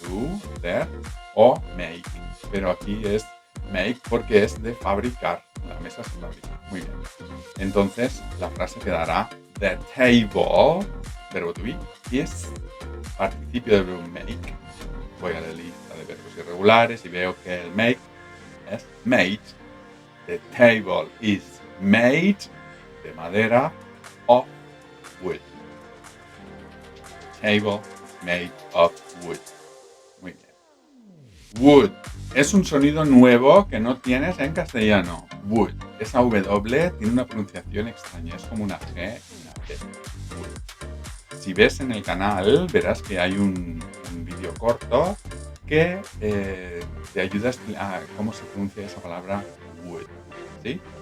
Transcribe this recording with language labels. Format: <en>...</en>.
<es>Do, hacer, o make. Pero aquí es make porque es de fabricar. La mesa se fabrica. Muy bien. Entonces la frase quedará</es> <en>the table,</en> <es>verbo to be, is participio del verbo make. Voy a la lista de verbos irregulares y veo que el make es made.</es> <en>The table is made</en> <es>de madera</es> <en>of wood. The table is made of wood.</en> <es>Muy bien.</es> <en>Wood.</en> <es>Es un sonido nuevo que no tienes en castellano. Wood. Esa W tiene una pronunciación extraña. Es como una G y una T. Wood. Si ves en el canal, verás que hay un vídeo corto que te ayuda a cómo se pronuncia esa palabra wood. ¿Sí?</es>